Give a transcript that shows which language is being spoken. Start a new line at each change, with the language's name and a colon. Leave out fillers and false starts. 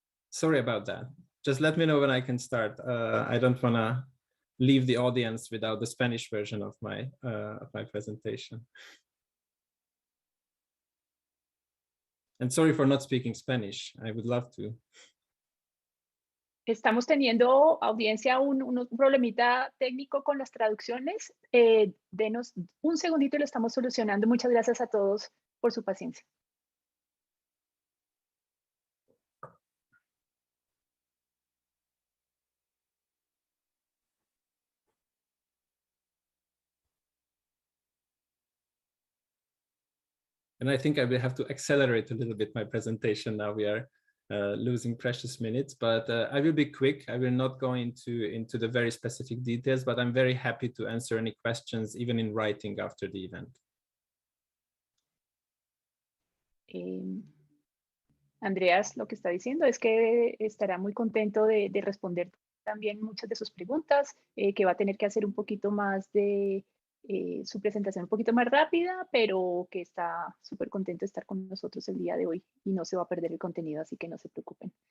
English: Sorry about that. Just let me know when I can start. I don't want to leave the audience without the Spanish version of my presentation. And sorry for not speaking Spanish. I would love to.
Spanish: Estamos teniendo, audiencia, un problemita técnico con las traducciones. Denos un segundito y lo estamos solucionando. Muchas gracias a todos por su paciencia.
English: And I think I will have to accelerate a little bit my presentation now. We are losing precious minutes, but I will be quick. I will not go into the very specific details, but I'm very happy to answer any questions, even in writing after the event.
Spanish: Andreas lo que está diciendo es que estará muy contento de responder también muchas de sus preguntas, que va a tener que hacer un poquito más de su presentación un poquito más rápida, pero que está súper contento de estar con nosotros el día de hoy y no se va a perder el contenido, así que no se preocupen.